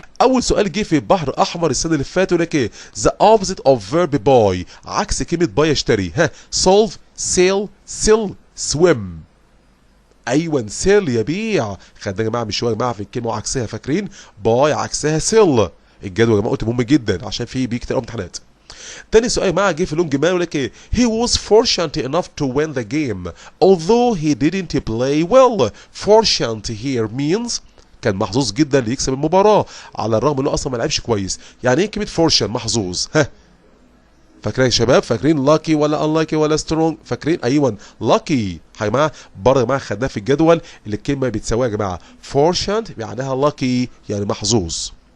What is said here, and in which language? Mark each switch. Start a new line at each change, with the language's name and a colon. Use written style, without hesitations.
Arabic: اول سؤال جه في البحر احمر السنه اللي فاتت ولك ايه؟
English: The opposite of verb buy.
Arabic: عكس كلمه باي يشتري. ها سولف سيل سيل سويم. ايوه سيل يبيع. خدنا يا جماعه من شويه يا جماعه في الكلمه وعكسها فاكرين؟ باي عكسها سيل. الجدول يا جماعه قلت مهم جدا عشان في بيجي كتير امتحانات. تاني سؤال يا جماعه جه في لونج مان يقول لك ايه؟
English: he was fortunate enough to win the game although he didn't play well. fortunate here means
Arabic: كان محظوظ جدا ليكسب المباراه على الرغم انه اصلا ما لعبش كويس. يعني ايه كلمه فورشن محظوظ؟ ها فاكرين يا شباب؟ فاكرين لاكي ولا انلاكي ولا سترونج؟ فاكرين؟ ايوه لاكي. يا جماعه برضه يا جماعه خدناها في الجدول اللي الكلمه بتساويها يا جماعه فورشن معناها لاكي يعني محظوظ.